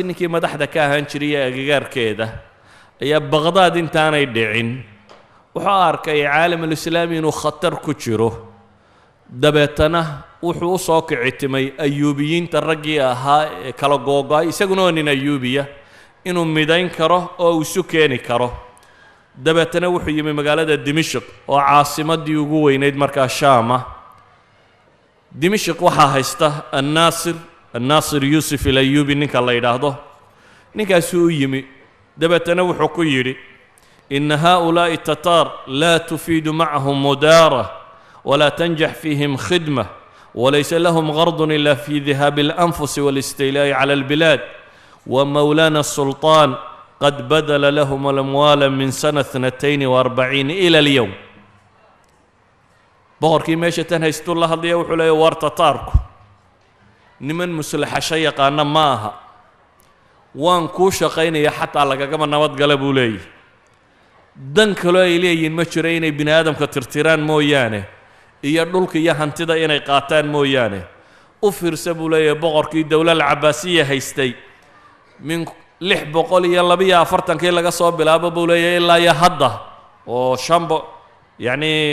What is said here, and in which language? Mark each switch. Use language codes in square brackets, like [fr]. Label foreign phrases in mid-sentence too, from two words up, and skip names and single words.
[so] ninkii madaxda ka ahaan jiray agagaarkeeda ayaa Baqdaad intaanay dhicin wuxuu arkay [ar] العالم الإسلامي [so] inuu khatar ku jiro dabeetana wuxuu u soo kicitimay ayuubiyiinta raggii ahaa ee kala googo'ay isaguna waa nin ayuubiya inuu midayn karo oo uu isu keeni karo dabeetana wuxuu yimi magaalada Dimashq oo caasimadii ugu weynayd markaa Shaam Dimashq waxaa haysta الناصر يوسف الأيوبي ninka la yiraahdo ninkaas uu yimi dabeetana wuxuu ku yiri [ar] إن هؤلاء التتار لا تفيد معهم مدارة ولا تنجح فيهم خدمة وليس لهم غرض إلا في ذهاب الأنفس والاستيلاء على البلاد ومولانا السلطان قد بذل لهم الأموال من سنة 42 إلى اليوم [so] boqorkii meesha tan haysto la hadlaya wuxuu leeyahay war tataarku niman muslaxa shay yaqaana ma aha waan ku shaqaynaya xataa lagagama nabad gala buu leeyahay dan kale ay leeyihiin ma jiro inay bini aadamka tirtiraan mooyaane iyo dhulka iyo hantida inay qaataan mooyaane u fiirsa buu leeyahay boqorkii dawladda Cabbaasiya haystay min 642 laga soo bilaabo buu leeyahay ilaa hadda oo yacni